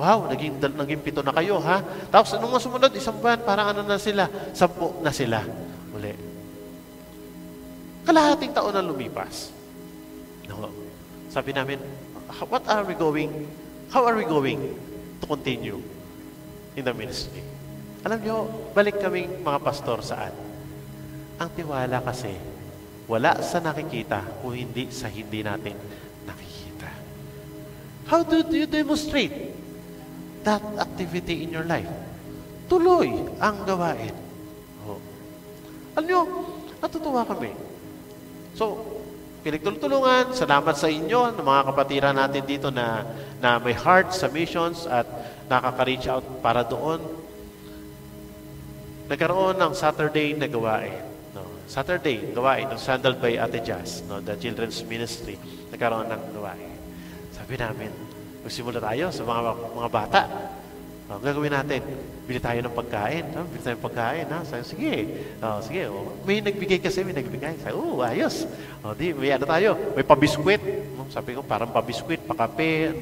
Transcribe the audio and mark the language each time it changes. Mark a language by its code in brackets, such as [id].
[tl] Wow, naging 7 na kayo, ha? Tapos, anong sumunod? Isang buwan, parang ano na sila? 10 na sila. Uli. Kalahating taon na lumipas. No. Sabi namin, [en] how are we going to continue in the ministry? [tl] Alam nyo, balik kaming mga pastor saan? Ang tiwala kasi, wala sa nakikita kung hindi sa hindi natin nakikita. [en] How do you demonstrate that activity in your life? [tl] Tuloy ang gawain. Oh. Alam nyo, natutuwa kami. So, pinagtulungan, salamat sa inyo, ng mga kapatiran natin dito na may heart sa missions at nakaka-reach out para doon. Nagkaroon ng Saturday na gawain. [en] No, Saturday, gawain, handled by Ate Jazz, no, the children's ministry. [tl] Nagkaroon ng gawain. Sabi namin, magsimula tayo sa mga bata. Ang gagawin natin, bili tayo ng pagkain. No? Bili tayo ng pagkain. Ha? Sabi, sige. Sige. May nagbigay kasi, may nagbigay. Sabi, ayos. May ano tayo, may pabiskwit. Sabi ko, parang pabiskwit, pakape.